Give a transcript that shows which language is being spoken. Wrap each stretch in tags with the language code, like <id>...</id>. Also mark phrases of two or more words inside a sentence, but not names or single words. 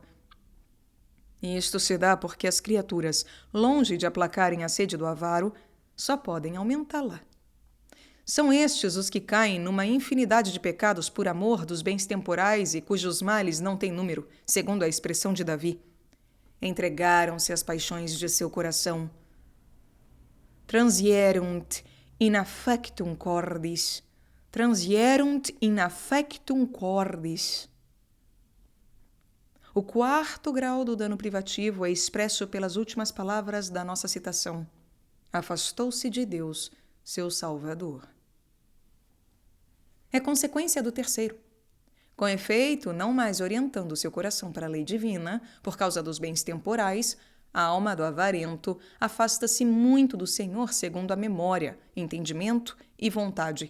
<pt>E isto se dá porque as criaturas, longe de aplacarem a sede do avaro, só podem aumentá-la. São estes os que caem numa infinidade de pecados por amor dos bens temporais e cujos males não têm número, segundo a expressão de Davi. Entregaram-se às paixões de seu coração.</pt> <la>Transierunt in affectum cordis. Transierunt in affectum cordis.</la> <pt>O quarto grau do dano privativo é expresso pelas últimas palavras da nossa citação. Afastou-se de Deus, seu Salvador. É consequência do terceiro. Com efeito, não mais orientando seu coração para a lei divina, por causa dos bens temporais, a alma do avarento afasta-se muito do Senhor segundo a memória, entendimento e vontade.</pt>